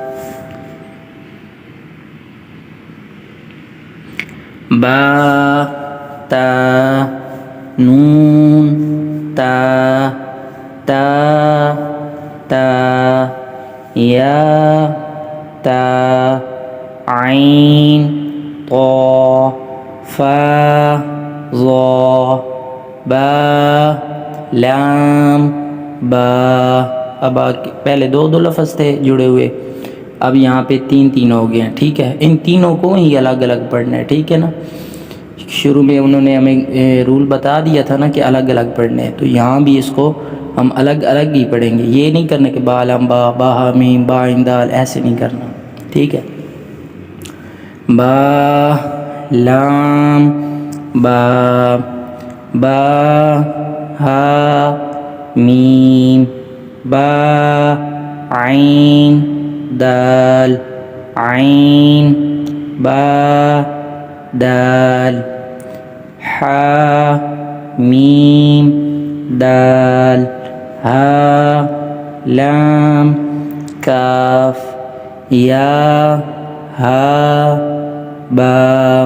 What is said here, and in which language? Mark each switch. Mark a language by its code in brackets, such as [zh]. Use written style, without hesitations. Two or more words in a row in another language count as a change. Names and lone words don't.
[ur] با تا، نون تا، تا، یا تا، عین ظا با لام با. اب پہلے دو لفظ تھے جڑے ہوئے، اب یہاں پہ تین ہو گئے ہیں. ٹھیک ہے، ان تینوں کو ہی الگ الگ پڑھنا ہے. ٹھیک ہے نا، شروع میں انہوں نے ہمیں رول بتا دیا تھا نا کہ الگ الگ پڑھنے ہیں، تو یہاں بھی اس کو ہم الگ الگ ہی پڑھیں گے. یہ نہیں کرنا کہ با لام با با میم با عین دال، ایسے نہیں کرنا. ٹھیک ہے، با لام با با ہا میم با عین دال عین با دال حا میم دال ہا لام کاف یا ہا با.